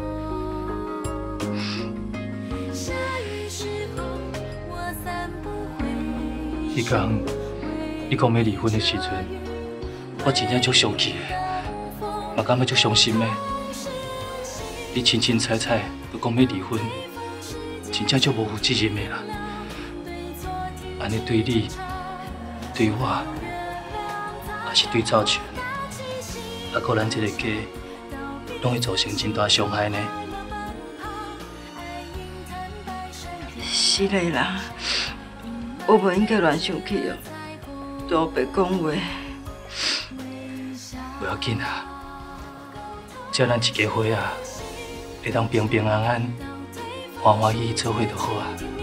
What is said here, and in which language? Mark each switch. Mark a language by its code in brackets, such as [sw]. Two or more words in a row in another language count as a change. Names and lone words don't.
[nan] 迄天你讲要离婚的时阵，我真正足生气的，嘛感觉足伤心的。你清清彩彩就讲要离婚，真正足无负责任的啦。安尼对你、对我，也是对赵全，还搁咱这个家，拢会造成真大伤害呢。是嘞啦，我无应该乱生气哦，对我白讲话。不要紧啊，只要咱一家伙啊，会当平平安安、欢欢喜喜做伙就好啊。